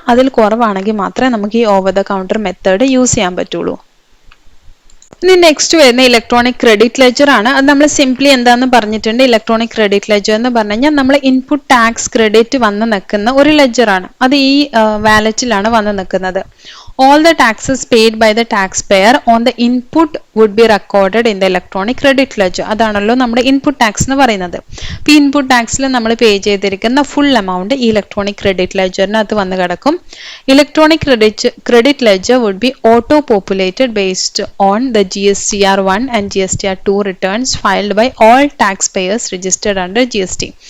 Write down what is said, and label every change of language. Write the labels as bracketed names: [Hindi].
[Malayalam] അതിൽ കുറവാണെങ്കിൽ മാത്രമേ നമുക്ക് ഈ over the counter method use ചെയ്യാൻ പറ്റുള്ളൂ. ഇനി നെക്സ്റ്റ് വരുന്ന ഇലക്ട്രോണിക് ക്രെഡിറ്റ് ലെഡ്ജർ ആണ്. അത് നമ്മൾ സിംപ്ലി എന്താണെന്ന് പറഞ്ഞിട്ടുണ്ട്. ഇലക്ട്രോണിക് ക്രെഡിറ്റ് ലെഡ്ജർ എന്ന് പറഞ്ഞു കഴിഞ്ഞാൽ നമ്മൾ ഇൻപുട്ട് ടാക്സ് ക്രെഡിറ്റ് വന്ന് നിൽക്കുന്ന ഒരു ലെഡ്ജറാണ്. അത് ഈ വാലറ്റിലാണ് വന്ന് നിൽക്കുന്നത്. [English] All the taxes paid by the taxpayer on the input would be recorded in the electronic credit ledger. [Malayalam] അതാണല്ലോ നമ്മുടെ ഇൻപുട്ട് ടാക്സ് എന്ന് പറയുന്നത്. ഇപ്പോൾ ഇൻപുട്ട് ടാക്സിൽ നമ്മൾ പേ ചെയ്തിരിക്കുന്ന ഫുൾ എമൗണ്ട് ഈ ഇലക്ട്രോണിക് ക്രെഡിറ്റ് ലെഡ്ജറിനകത്ത് വന്ന് കിടക്കും. [English] Electronic credit ledger would be auto populated based on the GSTR 1 and GSTR 2 returns filed by all tax payers registered under GST.